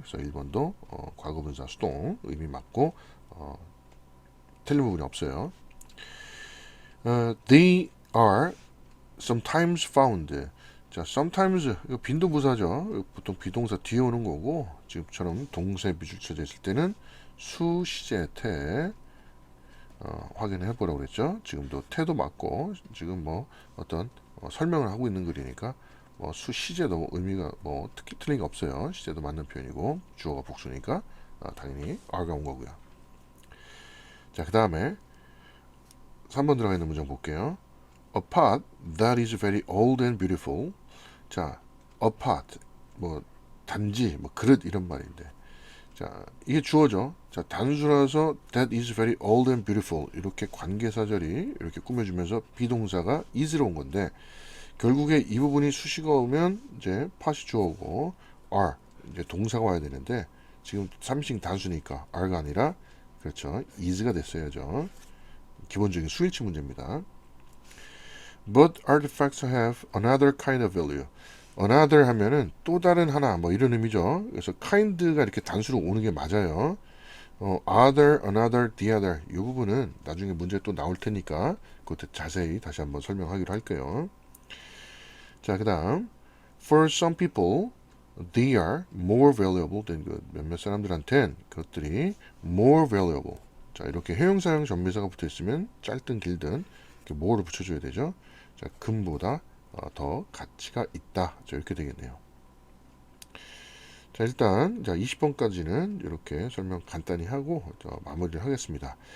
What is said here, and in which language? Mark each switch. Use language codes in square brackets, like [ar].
[ko] 그래서 1번도 과거분사 수동 의미 맞고 틀린 부분이 없어요. [en] They are sometimes found. [ko] 자, sometimes 이거 빈도부사죠. 보통 비동사 뒤에 오는 거고 지금처럼 동사에 미줄쳐져 있을 때는 수, 시제, 태 확인해 보라고 그랬죠. 지금도 태도 맞고 지금 뭐 어떤 설명을 하고 있는 글이니까 뭐 수, 시제도 의미가 뭐 특히 틀린 게 없어요. 시제도 맞는 표현이고 주어가 복수니까 당연히 are가 온 거고요. 자, 그 다음에 3번 들어가 있는 문장 볼게요. [en] A pot that is very old and beautiful. [ko] 자, a pot 뭐 단지 뭐 그릇 이런 말인데, 자 이게 주어죠. 자, 단수라서 that is very old and beautiful 이렇게 관계사절이 이렇게 꾸며주면서 비동사가 is로 온 건데, 결국에 이 부분이 수식어 오면 이제 pot이 주어고 are 이제 동사가 와야 되는데 지금 3인칭 단수니까 are가 아니라 그렇죠 is가 됐어야죠. 기본적인 수일치 문제입니다. [en] But artifacts have another kind of value. [ko] another 하면은 또 다른 하나 뭐 이런 의미죠. 그래서 kind가 이렇게 단수로 오는 게 맞아요. other, another, the other 이 부분은 나중에 문제 또 나올 테니까 그것도 자세히 다시 한번 설명하기로 할게요. 자, 그 다음 [en] For some people they are more valuable than good. [ko] 몇몇 사람들한텐 그것들이 more valuable. 자, 이렇게 해용사용 전미사가 붙어 있으면 짧든 길든 이렇게 more를 붙여줘야 되죠. 자, 금보다 더 가치가 있다. 자, 이렇게 되겠네요. 자, 일단 자 20번까지는 이렇게 설명 간단히 하고 마무리를 하겠습니다.